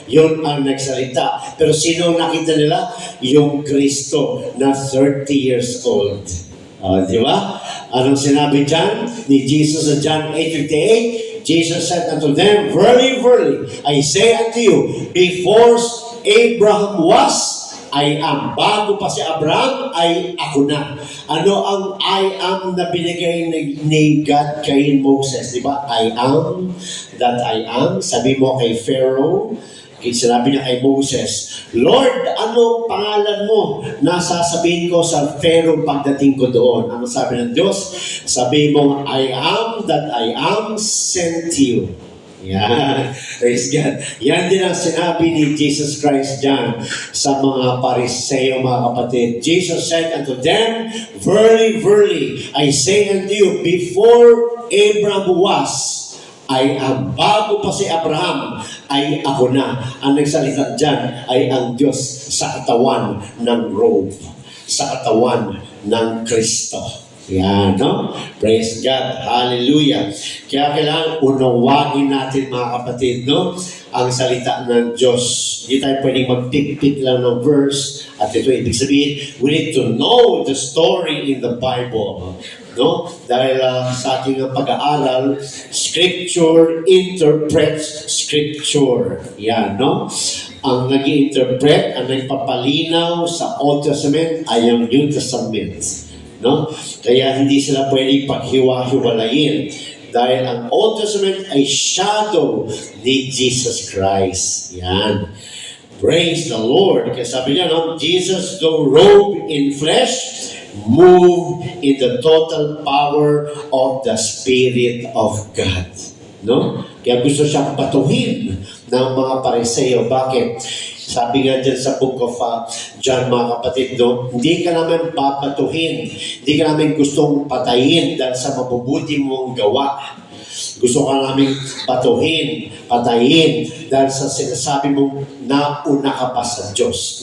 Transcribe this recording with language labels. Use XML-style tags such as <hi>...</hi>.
<tl>Yun ang nagsalita. Pero sino nakita nila? Yung Kristo na</tl> <en>30 years old.</en> <tl>Di ba? Anong sinabi dyan ni Jesus sa John 8:58?</tl> <en>Jesus said unto them, verily, verily, I say unto you, before Abraham was, I am.</en> <tl>Bago pa si Abraham, ay ako na. Ano ang I am na binigay ni God kay Moses? Di ba?</tl> <en>I am that I am.</en> <tl>Sabi mo kay Pharaoh, sinabi niya kay Moses, Lord, ano pangalan mo na sasabihin ko sa Pharaoh pagdating ko doon? Ano sabi ng Diyos? Sabi mo,</tl> <en>I am that I am sent you.</en> <tl>Yan.</tl> <en>Praise God.</en> <tl>Yan din ang sinabi ni Jesus Christ dyan sa mga Pariseo, mga kapatid.</tl> <en>Jesus said unto them, verily, verily, I say unto you, before Abraham was, I am.</en> <tl>Bago pa si Abraham, ay ako na. Ang nagsalita dyan ay ang Diyos sa katawan ng robe, sa katawan ng Kristo. Yan, no?</tl> <en>Praise God.</en> <tl>Hallelujah. Kaya kailangan unawain natin, mga kapatid, no? Ang salita ng Diyos. Hindi tayo pwedeng mag-pick lang ng verse. At ito, ibig sabihin,</tl> <en>we need to know the story in the Bible.</en> <tl>No? Dahil sa ating pag-aaral,</tl> <en>Scripture interprets Scripture.</en> <tl>Yan, no? Ang nag-i-interpret, ang nagpapalinaw sa Old Testament ay ang New Testament. No? Kaya hindi sila pwedeng paghiwa-hiwalayin. Dahil ang Old Testament ay shadow ni Jesus Christ. Yan.</tl> <en>Praise the Lord.</en> <tl>Kaya sabi niya, no?</tl> <en>Jesus, though robed in flesh, move in the total power of the Spirit of God.</en> <tl>No? Kaya gusto siyang batuhin ng mga Pariseo. Bakit? Sabi nga dyan sa book of John, mga kapatid, no? Hindi ka namin papatuhin. Hindi ka namin gustong patayin dahil sa mabubuti mong gawa. Gusto ka namin patuhin, patayin, dahil sa sinasabi mong nauna ka pa sa Diyos.</tl>